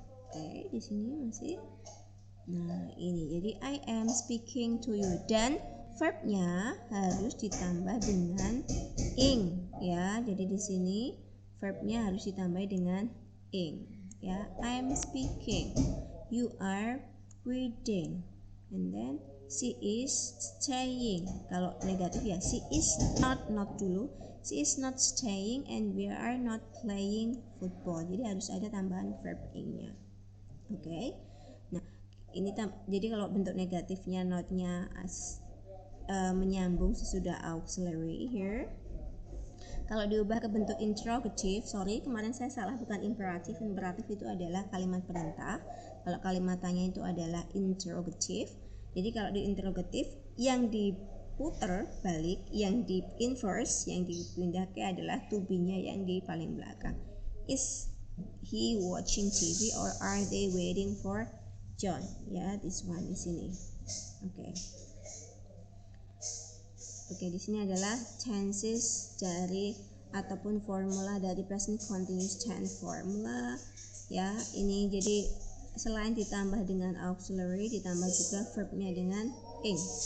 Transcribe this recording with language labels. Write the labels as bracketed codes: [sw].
[id] Oke, di sini masih. Nah, ini jadi [en] I am speaking to you, [id] dan verbnya harus ditambah dengan ing ya. Jadi di sini verbnya harus ditambah dengan ing ya. [en] I am speaking, you are reading, and then she is staying. [id] Kalau negatif ya, [en] she is not [id] dulu. [en] She is not staying and we are not playing football. [id] Jadi harus ada tambahan verb ing-nya. Oke. Nah, Ini jadi kalau bentuk negatifnya notnya menyambung sesudah auxiliary here. Kalau diubah ke bentuk interrogative, sorry kemarin saya salah, bukan imperatif. Imperatif itu adalah kalimat perintah. Kalau kalimat tanya itu adalah interrogative. Jadi kalau di interrogative yang diputar balik, yang di inverse, yang dipindah ke adalah to be-nya yang di paling belakang. [en] Is he watching TV or are they waiting for John? [id] Ya, [en] this one [id] di sini. Oke, di sini adalah tenses dari ataupun formula dari present continuous tense formula. Ya, ini jadi selain ditambah dengan auxiliary, ditambah juga verbnya dengan ing.